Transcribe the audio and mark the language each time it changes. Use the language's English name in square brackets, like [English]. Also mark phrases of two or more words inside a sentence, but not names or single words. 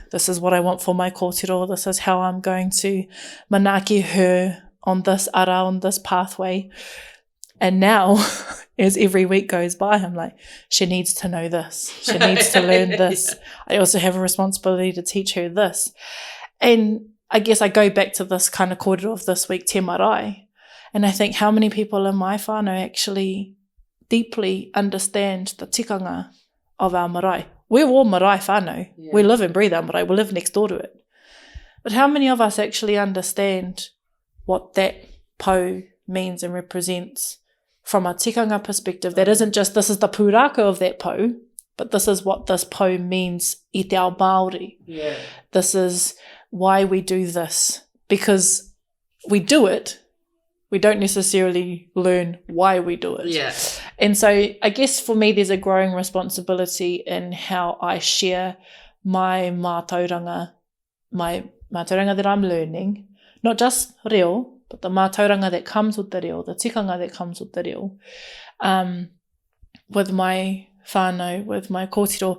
[English] This is what I want for my kōtiro. This is how I'm going to manaaki her on this ara, on this pathway. And now, as every week goes by, I'm like, she needs to know this. She needs to learn this. I also have a responsibility to teach her this. And I guess I go back to this kind of kōrero of this week, [Māori] te marae. [English] And I think how many people in my whānau actually deeply understand the tikanga of our marae. We're all [Māori] marae whānau. [English] Yeah. We live and breathe our marae. We live next door to it. But how many of us actually understand what that pou means and represents from a tikanga perspective? That isn't just this is the pūrākau of that pou, but this is what this pou means [Māori] i te ao Māori. [English] Yeah. This is why we do this. Because we do it, we don't necessarily learn why we do it. Yeah. And so I guess for me there's a growing responsibility in how I share my mātauranga that I'm learning, not just reo, but the mātauranga that comes with the reo, the tikanga that comes with the reo, with my whānau, with my kōtiro.